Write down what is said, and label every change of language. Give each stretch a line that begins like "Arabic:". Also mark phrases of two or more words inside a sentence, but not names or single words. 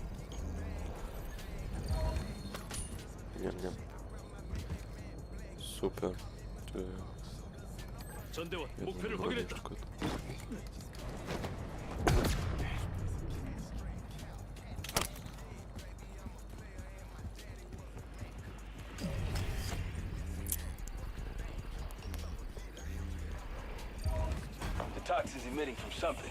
Russian: Ням. Супер. Да.
Korean: 전대원 목표를 확인했다.
English: The toxin's emitting from something.